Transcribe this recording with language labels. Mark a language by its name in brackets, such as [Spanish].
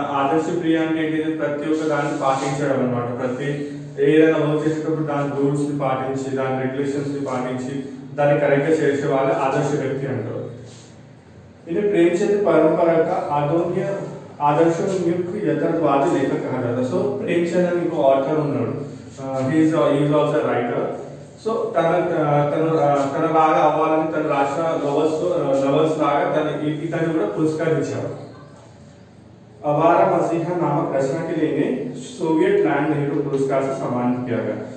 [Telugu] आदर्श प्रिय అంటే ప్రతి ఒక్క దాన్ని పాటించడం అన్నమాట. ప్రతి ఏదైనా వర్క్ చేసేటప్పుడు దాని రూల్స్ ని పాటించి, దాని రెగ్యులేషన్స్ ని పాటించి దాన్ని కరెక్ట్ గా చేసే వాళ్ళు ఆదర్శ వ్యక్తి అంటారు. [Hindi] इन्हें प्रेमचंद परंपरा का आदर्शोन्मुख यथार्थवादी लेखक कहा जाता है. [Telugu] సో ప్రేమచంద్ అని ఇంకో ఆథర్ ఉన్నాడు. [English] he is also a writer. [Telugu] So తన లాగా అవ్వాలని తన రాసిన నవల్స్ లాగా ఇతను కూడా పురస్కరించారు. [Hindi] अवारा मसीहा नामक रचना के लिए सोवियत लैंड नेहरू पुरस्कार से सम्मानित किया गया.